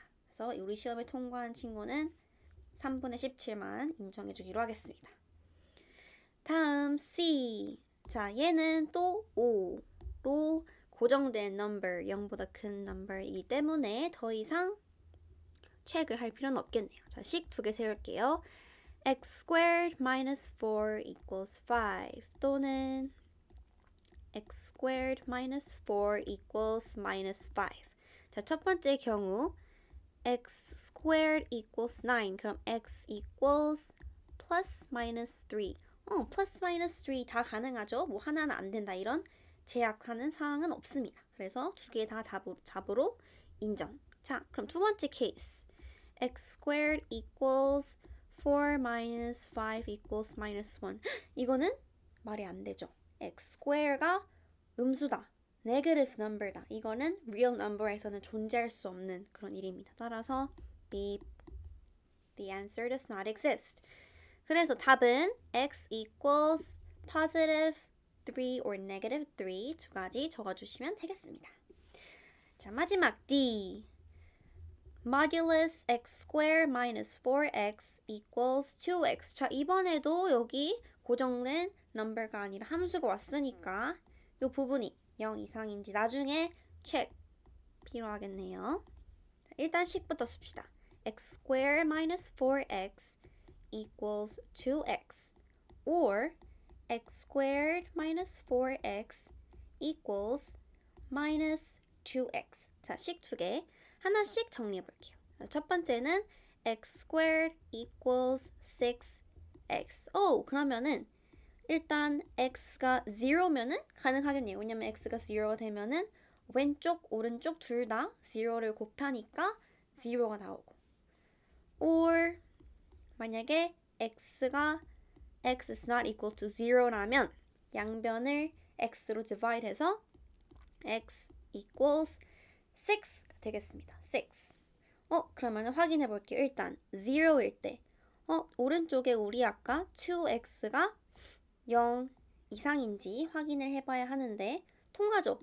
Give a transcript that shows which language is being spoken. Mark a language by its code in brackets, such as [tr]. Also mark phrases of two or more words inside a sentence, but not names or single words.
[ko] 그래서 우리 시험에 통과한 친구는 3분의 17만 인정해주기로 하겠습니다. 다음 C. 자, 얘는 또 5로 고정된 number, 0보다 큰 number이기 때문에 더 이상 체크를 할 필요는 없겠네요. 자, 식 두 개 세울게요. [en] x squared minus 4 equals 5 또는 x squared minus 4 equals minus 5. [ko] 자, 첫 번째 경우 [en] x squared equals 9. 그럼 x equals plus minus 3. plus minus 3 [ko] 다 가능하죠. 뭐 하나는 안 된다 이런 제약하는 사항은 없습니다. 그래서 두 개 다 답으로 인정. 자, 그럼 두 번째 케이스. [en] x squared equals 4 minus 5 equals minus 1. [ko] 이거는 말이 안 되죠. [en] x square [ko] 가 음수다. [en] negative number [ko] 다. 이거는 [en] real number [ko] 에서는 존재할 수 없는 그런 일입니다. 따라서 beep. [en] The answer does not exist. [ko] 그래서 답은 [en] x equals positive 3 or negative 3 [ko] 두 가지 적어주시면 되겠습니다. 자, 마지막 D. [en] Modulus x squared minus 4x equals 2x. [ko] 자, 이번에도 여기 고정된 number가 아니라 함수가 왔으니까 이 부분이 0 이상인지 나중에 체크 필요하겠네요. 자, 일단 식부터 씁시다. [en] x squared minus 4x equals 2x or x squared minus 4x equals minus 2x. [ko] 자, 식 두 개 하나씩 정리해 볼게요. [en] 첫 번째는 x squared equals 6x. [ko] 그러면은 일단 x가 0면은 가능하겠네요. 왜냐면 x가 0가 되면은 왼쪽, 오른쪽 둘 다 0를 곱하니까 0가 나오고. or 만약에 x가 [en] x is not equal to [ko] 0라면 양변을 x로 divide 해서 [en] x equals 6 [ko] 가 되겠습니다. 6. 그러면 확인해 볼게요. 일단 0일 때 오른쪽에 우리 아까 [en] 2x [ko] 가 0 이상인지 확인을 해봐야 하는데 통하죠?